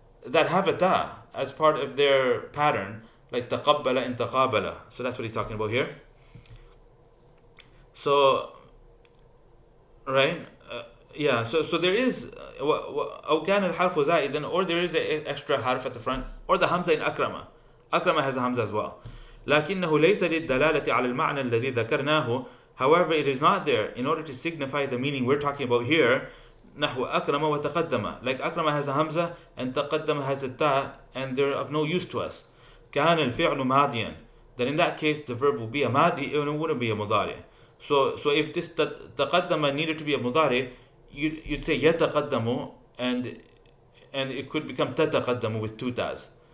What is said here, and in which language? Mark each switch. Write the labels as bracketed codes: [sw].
[en] that have a ta as part of their pattern, like taqabbala and taqabala. So that's what he's talking about here. So, right? So there is [ar] أو كان الحرف زائدا, [en] or there is an extra harf at the front, or the hamza in akrama. Akrama has a hamza as well. [ar] لكنه ليس للدلالة على المعنى الذي ذكرناه. [en] However, it is not there in order to signify the meaning we're talking about here. [ar] نحو أكرم وتقدم, [en] like أكرم has a hamza and تقدم has a ta, and they're of no use to us. [ar] كان الفعل ماضيا, [en] then in that case the verb will be a madi and it wouldn't be a mudari. So if this تقدم needed to be a mudari, you'd say يتقدم, and it could become تتقدم with two tas.